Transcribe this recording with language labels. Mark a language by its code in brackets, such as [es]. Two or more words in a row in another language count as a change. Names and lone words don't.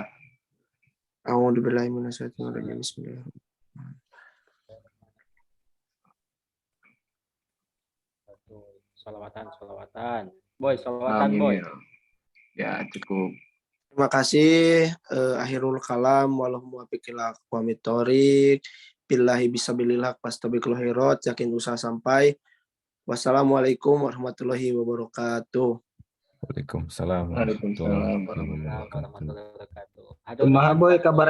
[ar] أعوذ بالله من الشيطان الرجيم. بسم الله الرحمن الرحيم. [id] Salawatan. Boy, salawatan Amin boy. ya. Ya cukup. Terima kasih. [ar] آخر الكلام, والله الموفق إلى أقوم الطريق. بالله في سبيل الله فاستبقوا الخيرات, [id] yakin usaha sampai. [ar] والسلام عليكم ورحمة الله وبركاته. وعليكم السلام وعليكم السلام ورحمة الله وعليكم السلام وبركاته. ورحمة الله وبركاته. [su] Kumaha boy kabar